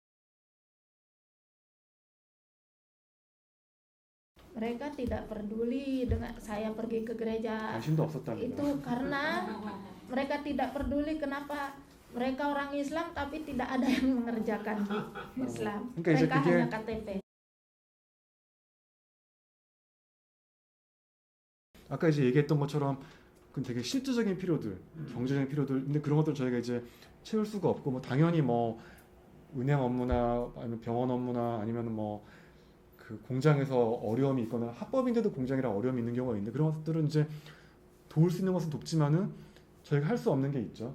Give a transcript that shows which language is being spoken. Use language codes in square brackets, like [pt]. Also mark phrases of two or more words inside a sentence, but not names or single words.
[id] Mereka tidak peduli dengan saya pergi ke gereja. Itu karena mereka tidak peduli kenapa mereka orang Islam tapi tidak ada yang mengerjakan Islam. Mereka hanya KTP. [ko] 아까 이제 얘기했던 것처럼 그건 되게 실질적인 필요들, 경제적인 필요들. 근데 그런 것들 저희가 이제 채울 수가 없고, 뭐 당연히 뭐 은행 업무나 아니면 병원 업무나 아니면 뭐 그 공장에서 어려움이 있거나 합법인데도 공장이랑 어려움이 있는 경우가 있는데 그런 것들은 이제 도울 수 있는 것은 돕지만은 저희가 할 수 없는 게 있죠.